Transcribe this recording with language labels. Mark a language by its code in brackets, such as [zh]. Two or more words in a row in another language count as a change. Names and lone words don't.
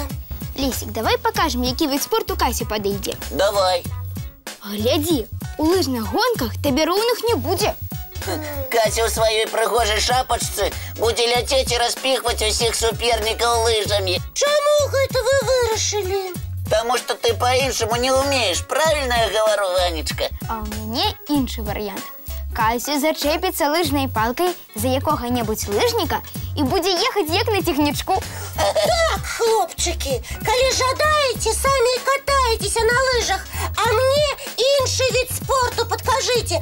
[be] Лесік, давай пакажам, які від спорту Касі падыйдзе. Давай. Глядзі, у лыжных гонках табе роўных не будзе. Кася у своей прыгожай шапочцы будзе ляцець і распіхваць усіх супернікаў лыжамі. Чаму гэта вы вырашылі? [ru] Потому что ты по-іншаму не умеешь. Правильно я говорю, Ванечка? [be] А ў мяне іншы варыянт. Кася зачэпіцца лыжнай палкай за якога-небудзь лыжніка і будзе ехаць як на цягнічку. Так, хлопчыкі, калі жадаеце, самі катаецеся на лыжах, а мне іншы від спорту падкажыце.